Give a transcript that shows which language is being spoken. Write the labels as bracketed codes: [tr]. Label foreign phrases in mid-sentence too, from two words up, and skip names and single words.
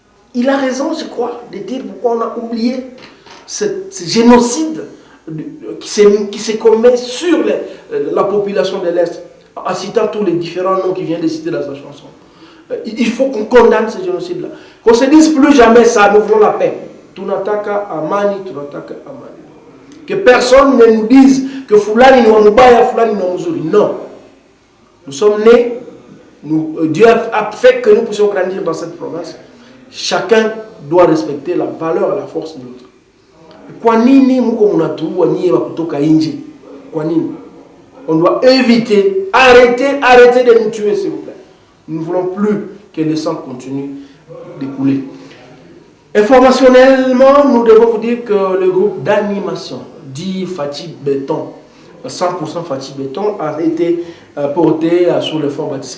[fr] il a raison, je crois, de dire pourquoi on a oublié ce génocide qui se commet sur la population de l'Est, en citant tous les différents noms qu'il vient de citer dans sa chanson. Il faut qu'on condamne ce génocide-là. Qu'on ne se dise plus jamais ça, nous voulons la paix. [sw] Tunataka amani, tunataka amani. [fr] Que personne ne nous dise que [sw] Fulani nous Mubaya, Fulani nous Muzuri. [fr] Non. Nous sommes nés, Dieu a fait que nous puissions grandir dans cette province. Chacun doit respecter la valeur et la force de l'autre. [sw] Kwa nini muko munatuua nyie wa kutoka nje? Kwa nini? [fr] On doit éviter, arrêter de nous tuer s'il vous plaît. Nous ne voulons plus que le sang continue de couler. Informationnellement, nous devons vous dire que le groupe d'animation dit Fatih Béton, 100% Fatih Béton, a été porté sur le fond bâtiment.